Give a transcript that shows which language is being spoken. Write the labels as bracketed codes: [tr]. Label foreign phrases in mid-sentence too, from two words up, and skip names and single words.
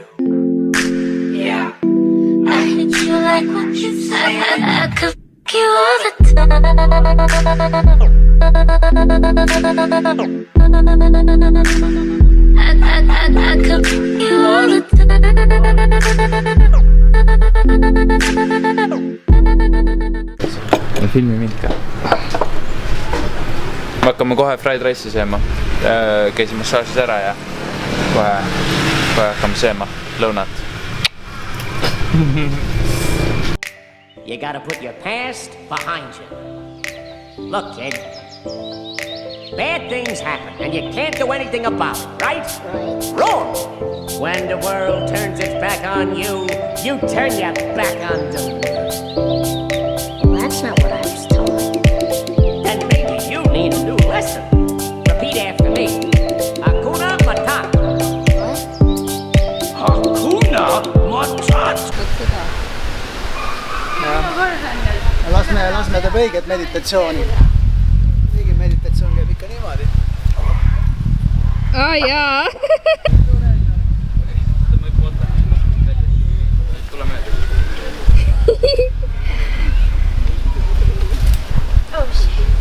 [en] Yeah, I hit you like what you say. I could f*** you all the time. I could f*** you all the time. [et] Filmi mind ka. Me hakkame kohe [en] fried rice'i [et] sööma. Käisime massaažis ära ja kohe hakkame sööma lõunat. [en] You gotta put your past behind you. Look, kid. Bad things happen, and you can't do anything about it, right? Wrong! When the world turns its back on you, you turn your back on them. Well, that's not what I was told. Then maybe you need a new lesson. Repeat after me. [sw] Hakuna Matata. [en] What? [sw] Hakuna Matata. [et] Lasme teeb õiget meditatsiooni. Õige meditatsioon käib ikka niimoodi. Jaa. [en] Oh shit.